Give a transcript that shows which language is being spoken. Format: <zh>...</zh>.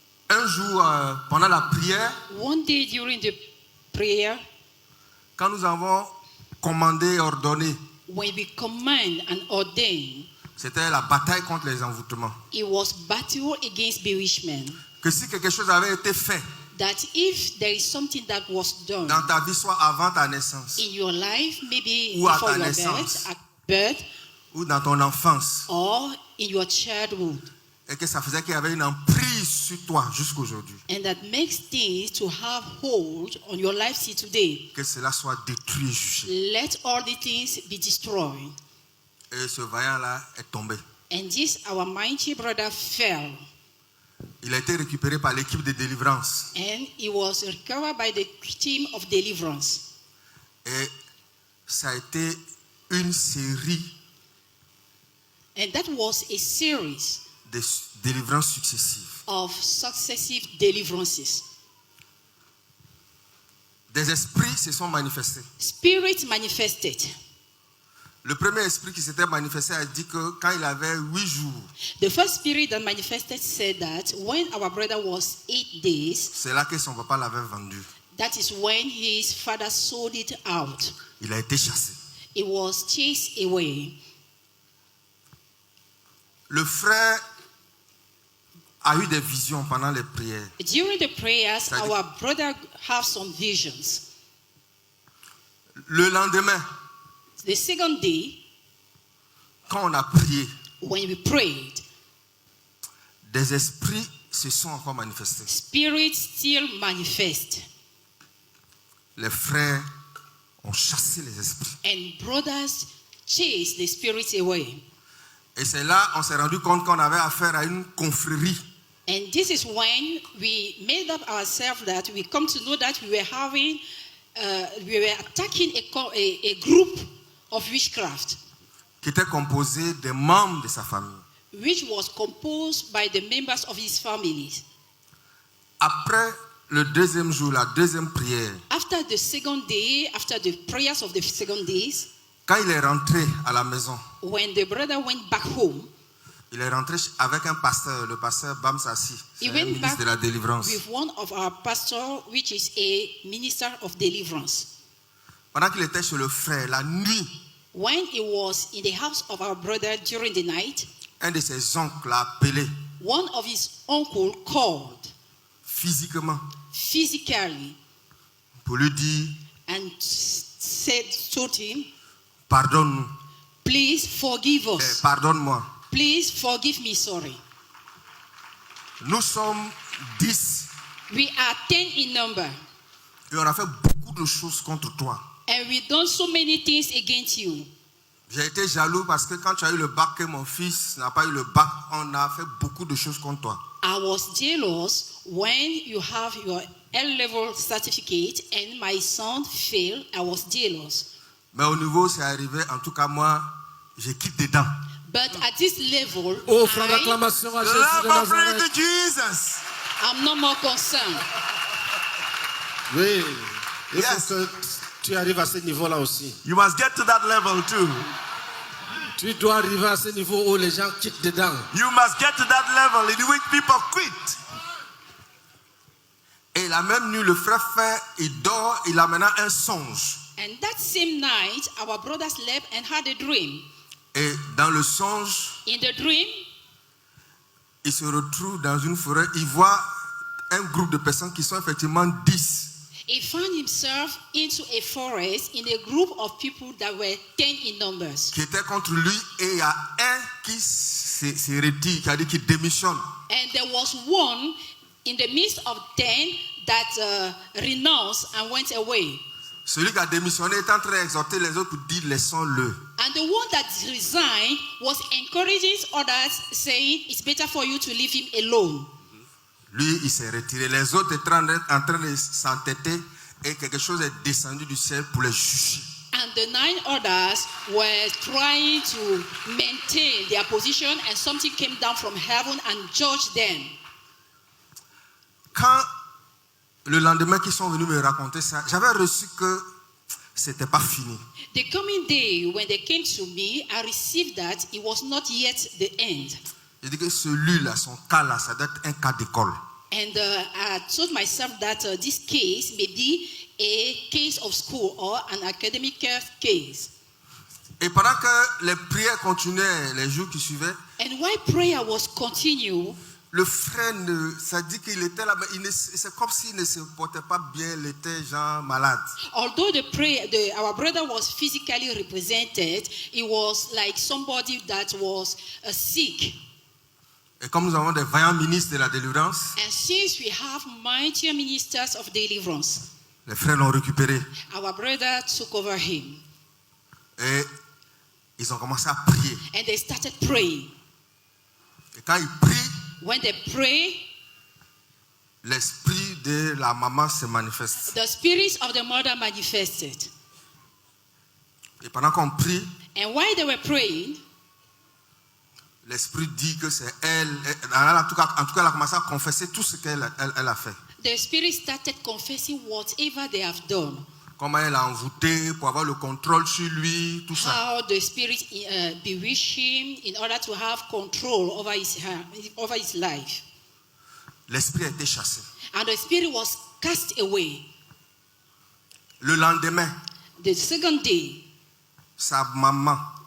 <fr>un jour, pendant la prière,</fr> <en>one day during the prayer,</en> <fr>quand nous avons commandé et ordonné,</fr> <en>when we command and ordain,</en> <fr>c'était la bataille contre les envoûtements.</fr> <en>it was battle against bewitchment.</en> <fr>Que si quelque chose avait été fait</fr> <en>That if there is something that was done</en> <fr>dans ta vie, soit avant ta naissance,</fr> <en>in your life, maybe</en> <fr>Ou à</fr> <en>before</en> <fr>ta</fr> <en>your</en> <fr>naissance.</fr> <en>birth, at birth,</en> <fr>ou dans ton enfance,</fr> <en>or in your childhood,</en> <fr>et que ça faisait qu'il y avait une emprise sur toi jusqu'à aujourd'hui,</fr> <en>and that makes things to have hold on your life till today,</en> <fr>que cela soit détruit et jugé.</fr> <en>let all the things be destroyed.</en> <fr>Et ce vaillant-là est tombé.</fr> <en>And this our mighty brother fell,</en> <fr>Il a été récupéré par l'équipe de délivrance.</fr> <en>and he was recovered by the team of deliverance.</en> <fr>Et ça a été une série</fr> <en>And that was a series</en> <fr>de délivrances successives.</fr> <en>of successive deliverances.</en> <fr>Des esprits se sont manifestés.</fr> <en>Spirit manifested.</en> <fr>Le premier esprit qui s'était manifesté a dit que quand il avait 8 jours,</fr> <en>The first spirit that manifested said that when our brother was 8 days,</en> <fr>c'est là que son papa l'avait vendu.</fr> <en>that is when his father sold it out.</en> <fr>Il a été chassé.</fr> <en>It was chased away.</en> <fr>Le frère a eu des visions pendant les prières.</fr> <en>During the prayers,</en> <fr>C'est-à-dire-</fr> <en>our brother have some visions.</en> <fr>Le lendemain,</fr> <en>The second day,</en> <fr>quand on a prié,</fr> <en>when we prayed,</en> <fr>des esprits se sont encore manifestés.</fr> <en>spirit still manifest.</en> <fr>Les frères ont chassé les esprits.</fr> <en>And brothers chased the spirits away.</en> <fr>Et c'est là on s'est rendu compte qu'on avait affaire à une confrérie.</fr> <en>And this is when we made up ourselves that we come to know that we were attacking a group of witchcraft,</en> <fr>Qui était composée des membres de sa famille.</fr> <en>which was composed by the members of his family.</en> <fr>Après le deuxième jour, la deuxième prière,</fr> <en>After the second day, after the prayers of the second days,</en> <fr>quand il est rentré à la maison,</fr> <en>when the brother went back home,</en> <fr>il est rentré avec un pasteur, le pasteur Bam Sassi, c'est</fr> <en>he</en> <fr>un</fr> <en>went</en> <fr>ministre</fr> <en>back</en> <fr>de la délivrance.</fr> <en>with one of our pastors, which is a minister of deliverance.</en> <fr>Pendant qu'il était chez le frère, la nuit,</fr> <en>When he was in the house of our brother during the night,</en> <fr>un de ses oncles l'a appelé</fr> <en>one of his uncle called</en> <fr>physiquement</fr> <en>physically</en> <fr>pour lui dire</fr> <en>and told him,</en> <fr>pardonne-nous,</fr> <en>please forgive us.</en> <fr>pardonne-moi.</fr> <en>Please forgive me, sorry.</en> <fr>Nous sommes 10</fr> <en>We are 10 in number,</en> <fr>et on a fait beaucoup de choses contre toi.</fr> <en>and we done so many things against you.</en> <fr>J'ai été jaloux parce que quand tu as eu le bac et mon fils n'a pas eu le bac, on a fait beaucoup de choses contre toi.</fr> <en>I was jealous when you have your L-level certificate and my son failed. I was jealous.</en> <fr>Mais au niveau, c'est arrivé, en tout cas moi, j'ai quitté dedans.</fr> <en>But at this level,</en> <fr>Offre d'acclamation à Jésus de Nazareth.</fr> <en>Jesus. I'm no more concerned.</en> <fr>Oui, il</fr> <en>Yes.</en> <fr>faut que tu arrives à ce niveau-là aussi.</fr> <en>You must get to that level too.</en> <fr>Tu dois arriver à ce niveau où les gens quittent dedans.</fr> <en>You must get to that level in which people quit.</en> <fr>Et la même nuit, le frère fait, il dort, il a maintenant un songe.</fr> <en>And that same night, our brother slept and had a dream.</en> <fr>Et dans le songe,</fr> <en>In the dream,</en> <fr>il se retrouve dans une forêt, il voit un groupe de personnes qui sont effectivement 10.</fr> <en>he found himself into a forest in a group of people that were 10 in numbers.</en> <fr>Qui étaient contre lui et il y a un qui se retire, qui a dit qu'il démissionne.</fr> <en>And there was one in the midst of 10 that renounced and went away.</en> <fr>Celui qui a démissionné est en train d'exhorter les autres pour dire laissons-le.</fr> <en>And the one that resigned was encouraging others, saying, it's better for you to leave him alone.</en> <fr>Lui, il s'est retiré. Les autres étaient en train de s'entêter et quelque chose est descendu du ciel pour les juger.</fr> <en>And the 9 others were trying to maintain their position, and something came down from heaven and judged them.</en> <fr>quand le lendemain qu'ils sont venus me raconter ça, j'avais reçu que c'était pas fini.</fr> <en>The coming day, when they came to me, I received that it was not yet the end.</en> <fr>J'ai dit que celui-là, son cas-là, ça doit être un cas d'école.</fr> <en>And I told myself that this case may be a case of school or an academic case.</en> <fr>Et pendant que les prières continuaient les jours qui suivaient,</fr> <en>And while prayer was continued,</en> <fr>le frère, ça dit qu'il était là, mais c'est comme s'il ne se portait pas bien, il était genre malade.</fr> <en>although our brother was physically represented, he was like somebody that was sick.</en> <fr>Et comme nous avons des vaillants ministres de la délivrance,</fr> <en>And since we have mighty ministers of deliverance,</en> <fr>les frères l'ont récupéré.</fr> <en>our brother took over him.</en> <fr>Et ils ont commencé à prier.</fr> <en>And they started praying.</en> <fr>Et quand ils prient,</fr> <en>When they pray,</en> <fr>l'esprit de la maman se manifeste.</fr> <en>the spirit of the mother manifested.</en> <fr>Et pendant qu'on prie,</fr> <en>And while they were praying,</en> <fr>l'esprit dit que c'est elle. En tout cas, elle a commencé à confesser tout ce qu'elle a fait.</fr> <en>the spirit started confessing whatever they have done.</en> <fr>Comment elle a envoûté pour avoir le contrôle sur lui, tout ça.</fr> <en>How the spirit bewitched him in order to have control over his life.</en> <fr>L'esprit a été chassé.</fr> <en>And the spirit was cast away.</en> <fr>Le lendemain,</fr> <en>The second day,</en> <fr>sa maman</fr>